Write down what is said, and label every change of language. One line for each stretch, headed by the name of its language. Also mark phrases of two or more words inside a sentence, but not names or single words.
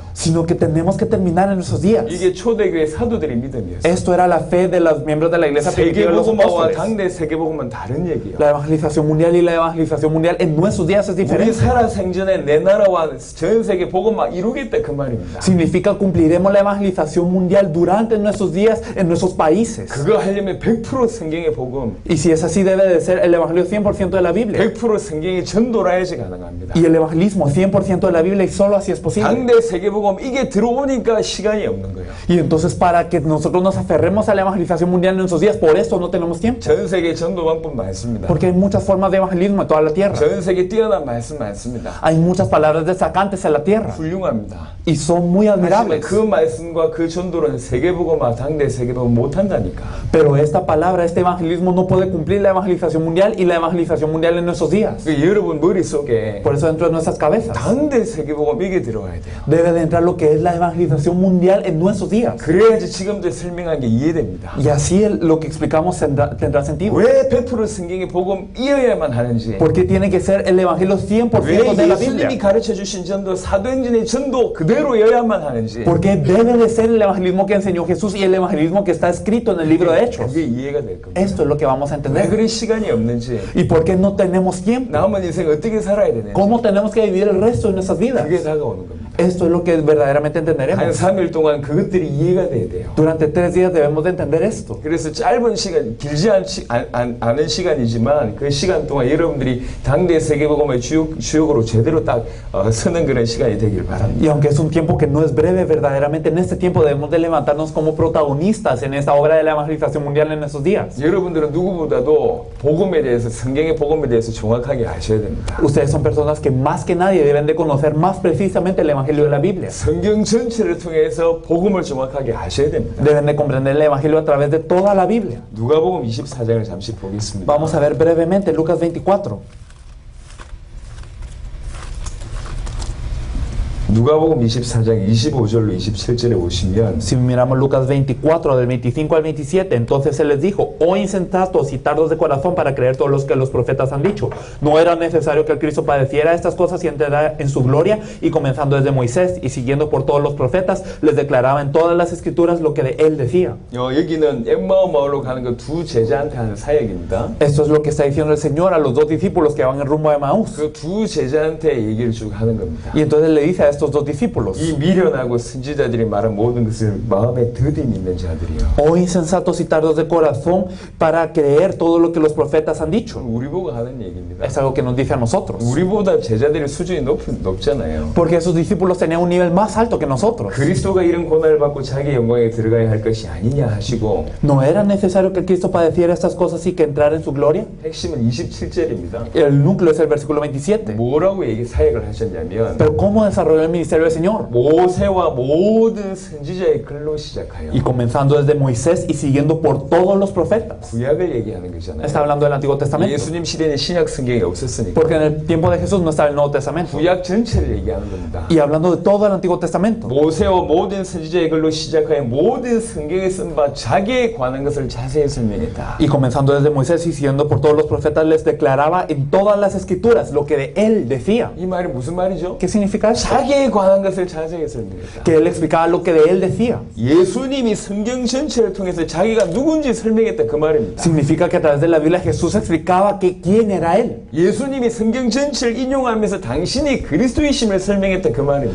Spanish: sino que tenemos que terminar en nuestros días.
Korean: 이게 초대교회 사도들의 믿음이었어요.
Spanish: Esto era la fe de los miembros de la iglesia primitiva de los
Korean: 세계복음화와
Spanish: apóstoles.
Korean: 당대 세계복음은 다른 얘기예요.
Spanish: La evangelización mundial y la evangelización mundial en nuestros días es
Korean: 우리
Spanish: diferente.
Korean: 살아생전에 내 나라와 전 세계 복음화 이루겠다 그 말입니다.
Spanish: Significa cumpliremos la evangelización mundial durante nuestros días en nuestros países.
Korean: 그거 하려면 100% 성경의 복음,
Spanish: Y si es así, debe de ser el evangelio 100% de la Biblia.
Korean: 100% 성경의 전도라 해야지 가능합니다.
Spanish: Y el evangelismo 100% de la Biblia, y solo así es posible.
Korean: 당대 세계복음 이게 들어오니까 시간이 없는 거예요.
Spanish: Y entonces para que nosotros nos aferremos a la evangelización mundial en nuestros días, por esto no tenemos tiempo.
Korean: 전 세계 전도 방법 많습니다.
Spanish: Porque hay muchas formas de evangelismo en toda la tierra.
Korean: 전 세계 뛰어난 말씀 많습니다.
Spanish: Hay muchas palabras destacantes en la tierra.
Korean: 훌륭합니다.
Spanish: Y son muy
Korean: 하지만
Spanish: admirables.
Korean: 그 말씀과 그 전도는 세계복음화 당대 세계복음 못한다니까.
Spanish: Pero esta palabra, este evangelismo no puede cumplir la evangelización mundial y la evangelización mundial en nuestros días.
Korean: 여러분 머릿속에
Spanish: Por eso dentro de nuestras cabezas
Korean: 당대 세계복음 이게 들어와야 돼요.
Spanish: debe de entrar lo que es la evangelización mundial en nuestros días.
Korean: 그래야지 지금도 설명한 게 이해됩니다.
Spanish: Y así lo que explicamos tendrá sentido.
Korean: 왜 100% 성경의 복음이어야만 하는지,
Spanish: ¿Por qué tiene que ser el evangelio 100%
Korean: 왜
Spanish: de la
Korean: 예수님이
Spanish: Biblia?
Korean: 가르쳐 주신 전도, 사도행전의 전도 그대로여야만 하는지,
Spanish: ¿Por qué debe de ser el evangelismo que enseñó Jesús y el evangelismo que está escrito en el libro de Hechos?
Korean: 그게 이해가 될 겁니다.
Spanish: Esto es lo que vamos a
Korean: 왜
Spanish: entender.
Korean: 그런 시간이 없는지,
Spanish: ¿Y por qué no tenemos tiempo?
Korean: 남은 인생 어떻게 살아야 되는지,
Spanish: ¿Cómo tenemos que vivir el resto de nuestras vidas?
Korean: 그게 다가오는 겁니다.
Spanish: Esto es lo que verdaderamente
Korean: 한
Spanish: entenderemos.
Korean: 3일 동안 그것들이 이해가 돼야 돼요.
Spanish: Durante 3 días debemos de entender esto.
Korean: 그래서 짧은 시간, 길지 않은 시간이지만 그 시간 동안 여러분들이 당대 세계복음의 주역으로 제대로 딱 서는 그런 시간이 되길 바랍니다.
Spanish: Y aunque es un tiempo que no es breve, verdaderamente en este tiempo debemos de levantarnos como protagonistas en esta obra de la evangelización mundial en estos días.
Korean: 여러분들은 누구보다도 복음에 대해서, 성경의 복음에 대해서 정확하게 아셔야 됩니다.
Spanish: Ustedes son personas que más que nadie deben de conocer más precisamente el evangelio de la Biblia.
Korean: 성경 전체를 통해서 복음을 정확하게 아셔야 됩니다.
Spanish: Deben de comprender el evangelio a través de toda la Biblia.
Korean: 누가복음 24장을 잠시 보겠습니다.
Spanish: Vamos a ver brevemente Lucas 24.
Korean: 누가복음 24장 25절로 27절에 보시면
Spanish: Si miramos Lucas 24, del 25 al 27, entonces se les dijo: oh insensatos y tardos de corazón para creer todo lo que los profetas han dicho. No era necesario que el Cristo padeciera estas cosas y entrara en su gloria. Y comenzando desde Moisés y siguiendo por todos los profetas, les declaraba en todas las escrituras lo que de él decía.
Korean: 여기는 엠마오 마을로 가는 그 두 제자한테 하는 사역입니다.
Spanish: Esto es lo que está diciendo el Señor a los 2 discípulos que van en rumbo a Emaús.
Korean: 그 두 제자한테 얘기를 쭉 하는 겁니다.
Spanish: Y entonces le dice a estos 2 discípulos:
Korean: 이 미련하고 선지자들이 말한 모든 것을 마음에 더딘 있는 자들이요.
Spanish: oh insensatos y tardos de corazón para creer todo lo que los profetas han dicho.
Korean: 우리 보고 하는 얘기입니다.
Spanish: Es algo que nos dice a nosotros.
Korean: 우리보다 제자들의 수준이 높잖아요.
Spanish: Porque esos discípulos tenían un nivel más alto que nosotros.
Korean: 그리스도가 이런 고난을 받고 자기 영광에 들어가야 할 것이 아니냐 하시고
Spanish: ¿No era necesario que Cristo padeciera estas cosas y que entrara en su gloria?
Korean: 핵심은 27절입니다.
Spanish: El núcleo es el versículo 27.
Korean: 뭐라고 사역을 하셨냐면
Spanish: Pero ¿cómo desarrolló el ministerio del Señor?
Korean: 모세와 모든 선지자의 글로 시작하여
Spanish: Y comenzando desde Moisés y siguiendo por todos los profetas.
Korean: 구약을 얘기하는 거잖아요.
Spanish: Está hablando del Antiguo Testamento.
Korean: 예수님 시대에는 신약 성경이 없었으니까
Spanish: Porque en el tiempo de Jesús no estaba el Nuevo Testamento.
Korean: 구약 전체를 얘기하는 겁니다.
Spanish: Y hablando de todo el Antiguo Testamento.
Korean: 모세와 모든 선지자의 글로 시작하여 모든 성경에 쓴 바 자기에 관한 것을 자세히 설명했다.
Spanish: Y comenzando desde Moisés y siguiendo por todos los profetas, les declaraba en todas las escrituras lo que de él decía.
Korean: 이 말이 무슨 말이죠?
Spanish: ¿Qué significa eso?
Korean: 자기에 그에 관한 것을 자세히 설명했다.
Spanish: que él explicaba lo que de él decía.
Korean: 예수님이 성경 전체를 통해서 자기가 누군지 설명했다 그 말입니다.
Spanish: Significa que a través de la Biblia Jesús explicaba que quién era él.
Korean: 예수님이 성경 전체를 인용하면서 당신이 그리스도이심을 설명했다 그 말입니다.